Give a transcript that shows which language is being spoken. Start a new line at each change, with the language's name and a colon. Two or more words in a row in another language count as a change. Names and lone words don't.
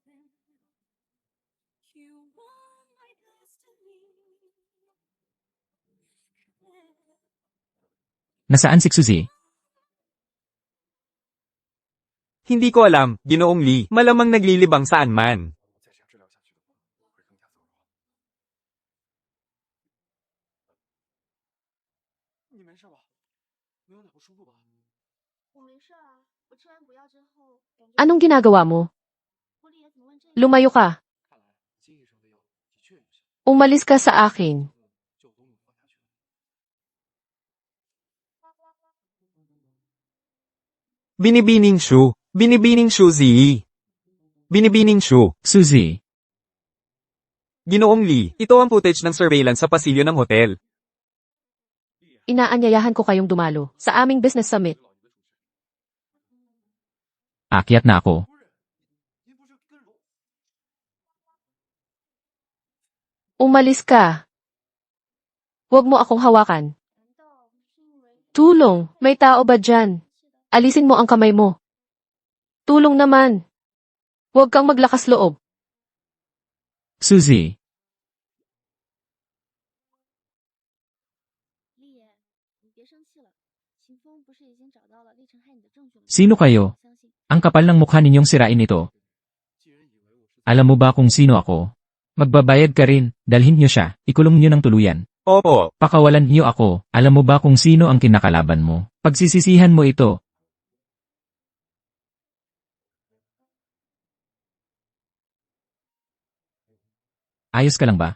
Filipino: Nasaan si Suzy? Hindi ko alam, Ginoong Lee, malamang naglilibang saan man.
Chinese: 再这样治疗下去的话，会更加糟糕。你没事吧？没有哪不舒服吧？我没事啊，我吃完补药之后，感觉
Filipino: Anong ginagawa mo?
Chinese: 狐狸爷怎么问这个？
Filipino: Lumayo ka.
Chinese: 看来金医生的药的确有效，
Filipino: Umalis ka sa akin.
Chinese: 就都能活下去。
Filipino: Binibining Shu. Binibining Shu Ziyi. Binibining Shu. Suzy, Ginoong Lee, ito ang footage ng surveillance sa pasilyo ng hotel. Inaanyayahan ko kayong dumalo sa aming business summit. akyat na ako. Umalis ka. Huwag mo akong hawakan.
Chinese: 难道是因为
Filipino: Tulong, may tao ba dyan? Alisin mo ang kamay mo. Tulong naman. Huwag kang maglakas loob. Suzy,
Chinese: 丽爷，你别生气了。秦风不是已经找到了厉尘害你的证据了吗？
Filipino: sino kayo?
Chinese: 相信
Filipino: Ang kapal ng mukha ninyong sirain ito. Alam mo ba kung sino ako? Magbabayad ka rin, dalhin niyo siya, ikulong niyo ng tuluyan. Opo, Pakawalan niyo ako, alam mo ba kung sino ang kinakalaban mo? Pagsisisihan mo ito. Ayos ka lang ba?